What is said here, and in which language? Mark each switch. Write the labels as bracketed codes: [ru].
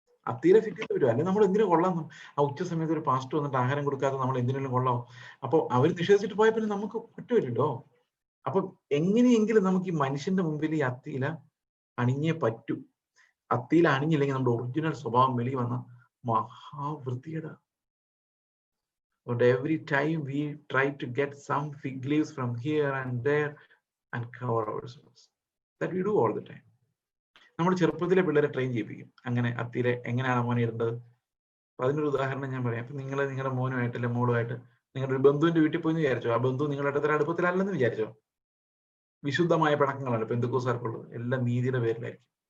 [ml] അത്തീരെ fit ചെയ്ത് പറ്റും, അല്ലെങ്കിൽ നമ്മൾ എന്തിനു കൊള്ളാം? ആ ഉച്ച സമയത്ത് ഒരു പാസ്റ്റർ വന്നിട്ട് ആഹാരം കൊടുക്കാതെ നമ്മൾ എന്തിനെങ്കിലും കൊള്ളാമോ? അപ്പൊ അവർ നിഷേധിച്ചിട്ട് പോയ പിന്നെ നമുക്ക് പറ്റുമല്ലോ. അപ്പൊ എങ്ങനെയെങ്കിലും നമുക്ക് ഈ മനുഷ്യന്റെ മുമ്പിൽ ഈ അത്തീല അണിഞ്ഞേ പറ്റൂ. അത്തീല അണിഞ്ഞില്ലെങ്കിൽ നമ്മുടെ ഒറിജിനൽ സ്വഭാവം വെളി വന്ന മഹാവൃത്തിയുടെ. [en] But every time we try to get some fig leaves from here and there and cover ourselves, that we do all the time. [ml] നമ്മൾ ചെറുപ്പത്തിലെ പിള്ളേരെ ട്രെയിൻ ചെയ്യിപ്പിക്കും, അങ്ങനെ അത്തിയിലെ എങ്ങനെയാണ് മോനെ ഇടേണ്ടത്. അപ്പൊ അതിനൊരു ഉദാഹരണം ഞാൻ പറയാം. അപ്പൊ നിങ്ങളുടെ മോനുമായിട്ട് അല്ലെ മോളുമായിട്ട് നിങ്ങളുടെ ഒരു ബന്ധുവിന്റെ വീട്ടിൽ പോയി വിചാരിച്ചോ, ആ ബന്ധു നിങ്ങളുടെ അടുത്തൊരു അടുപ്പത്തിലല്ലെന്ന് വിചാരിച്ചോ. വിശുദ്ധമായ പിണക്കങ്ങളാണ് പെന്തക്കോസ്തുകാർക്കുള്ളത്, എല്ലാം നീതിയുടെ പേരിലായിരിക്കും.